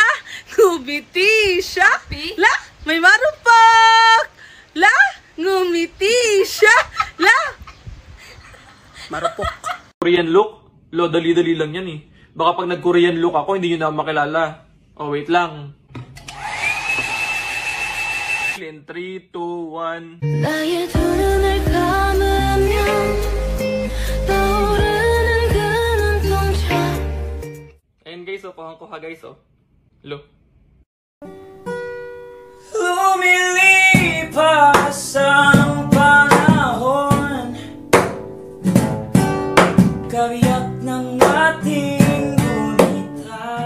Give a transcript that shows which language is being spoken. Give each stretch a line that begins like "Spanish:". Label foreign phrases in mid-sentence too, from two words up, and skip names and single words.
Filipino: Ngumiti siya! La! May marupag! La! Ngumiti siya! La! Marupok.
English: Korean look?
Filipino: Lo, dali-dali lang yan eh. Baka pag nag-
English: Korean look
Filipino: ako, hindi nyo na makilala. Oh, wait lang.
English: In 3, 2, 1...
Korean: 나의 두 눈을 감으면 떠오르는 그 눈동자.
Filipino: Ayan guys, oh, pahang-kuha guys, oh. Lo. Lumilipas ang panahon, kabiyak ng ating gunita.